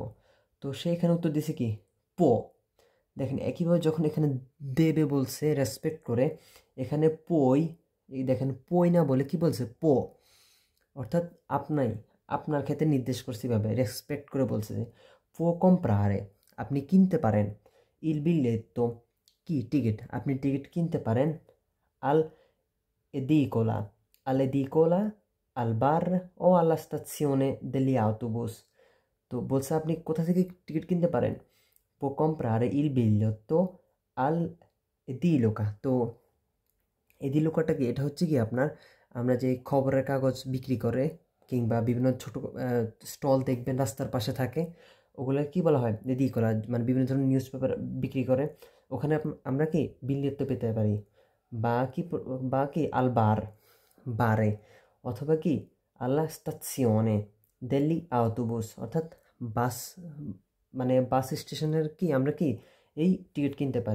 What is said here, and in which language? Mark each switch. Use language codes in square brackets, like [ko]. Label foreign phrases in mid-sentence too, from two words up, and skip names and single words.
[bn] তো সে এখানে উত্তর দিছে কি পো। দেখেন একইভাবে যখন এখানে দেবে বলছে রেসপেক্ট করে, এখানে পই, এই দেখেন পই না বলে কি বলছে পো, অর্থাৎ আপনার ক্ষেত্রে নির্দেশ করছে ভাবে রেসপেক্ট করে বলছে যে [it] può comprare, [bn] আপনি কিনতে পারেন, [it] il biglietto [bn] কি টিকিট, আপনি টিকিট কিনতে পারেন, [it] al edicola, all'edicola, al bar o alla stazione degli autobus। [bn] তো বলছে আপনি কোথা থেকে টিকিট কিনতে পারেন, [it] può comprare il biglietto al edicola। [bn] তো এদিলোকাটা কি, এটা হচ্ছে কি আপনার, আমরা যে খবরের কাগজ বিক্রি করে কিংবা বিভিন্ন ছোট স্টল দেখবেন রাস্তার পাশে থাকে, ওগুলো কি বলা হয় এদিকোলা, মানে বিভিন্ন ধরনের নিউজ পেপার বিক্রি করে, ওখানে আমরা কি বিলিয়ত্ত পেতে পারি, বা কি [it] al bar, [bn] বারে, অথবা কি [it] alla stazione degli autobus, [bn] অর্থাৎ বাস, মানে বাস স্টেশনের কি আমরা কি এই টিকিট কিনতে পারি।